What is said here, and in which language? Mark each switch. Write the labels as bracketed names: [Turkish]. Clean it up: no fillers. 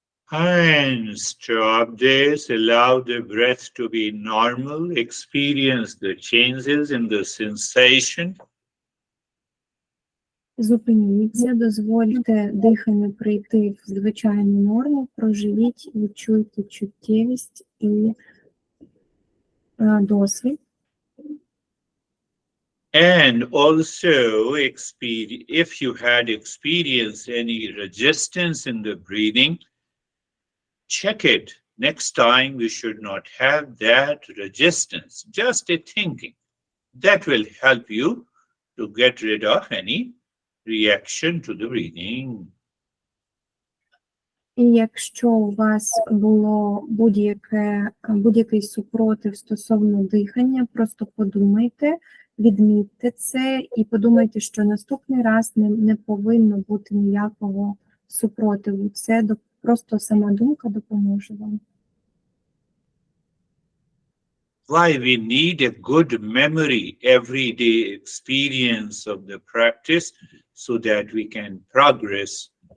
[English] And stop this, allow the breath to be normal, experience the changes in the sensation. [Ukrainian] Зупиніться, дозвольте диханню прийти в звичайну норму, проживіть, відчуйте чуттєвість і досвід. [English] And also, if you had experienced any resistance in the breathing, check it. Next time, we should not have that resistance, just a thinking. That will help you to get rid of any reaction to the breathing. [Ukrainian] І якщо у вас було будь-який супротив стосовно дихання, просто подумайте, відмітьте це і подумайте, що наступний раз не повинно бути ніякого супротиву. Це просто сама думка допоможе вам. [English] Why we need a good memory, everyday experience of the practice so that we can progress.